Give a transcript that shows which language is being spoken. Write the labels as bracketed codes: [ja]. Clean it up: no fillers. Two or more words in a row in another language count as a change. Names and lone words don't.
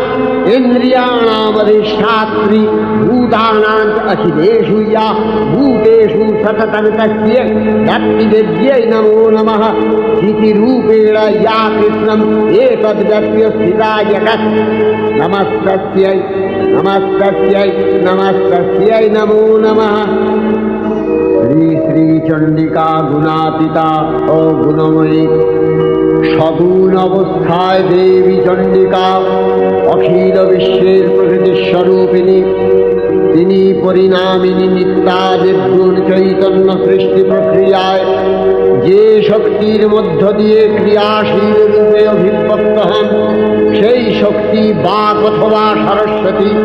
[sa] इन्द्रियाणामधिष्ठात्री भूतानां अखिलेषु या भूतेषु सततं तस्यै दत्तिविद्यै नमो नमः स्थितिरूपेण या कृष्णम् एतद्व्यप्य स्थिता जगत् नमस्तस्यै नमस्तस्यै नमस्तस्यै नमो नमः [bn] শ্রী শ্রী চণ্ডিকা গুণাতীতা ও গুণময়ী সগুণ অবস্থায় দেবী চণ্ডিকা অখিল বিশ্বের প্রকৃতি স্বরূপিণী তিনি পরিণামিনী নিত্যা নির্গুণ চৈতন্য সৃষ্টি প্রক্রিয়ায় যে শক্তির মধ্য দিয়ে ক্রিয়াশীল রূপে অভিব্যক্ত হন সেই শক্তি বাক অথবা সরস্বতী